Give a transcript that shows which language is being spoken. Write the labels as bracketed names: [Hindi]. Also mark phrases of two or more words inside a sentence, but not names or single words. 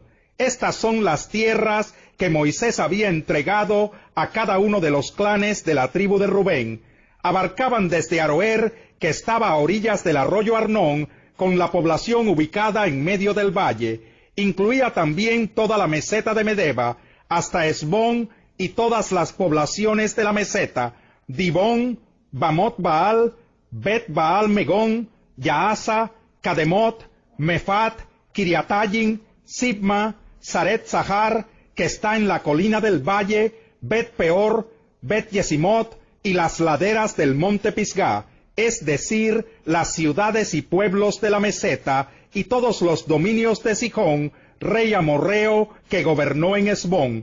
[Spanish] Estas son las tierras que Moisés había entregado a cada uno de los clanes de la tribu de Rubén. Abarcaban desde Aroer, que estaba a orillas del arroyo Arnón, con la población ubicada en medio del valle. Incluía también toda la meseta de Medeba, hasta Hesbón y todas las poblaciones de la meseta, Dibón, Bamot Baal, Bet Baal Megón, Yaasa, Kademot, Mefat, Kiriatayim, Sibma, Saret Zahar, que está en la colina del valle, Bet Peor, Bet Yesimot y las laderas del monte Pisgá, es decir, las ciudades y pueblos de la meseta, y todos los dominios de Sihón, rey amorreo, que gobernó en Hesbón.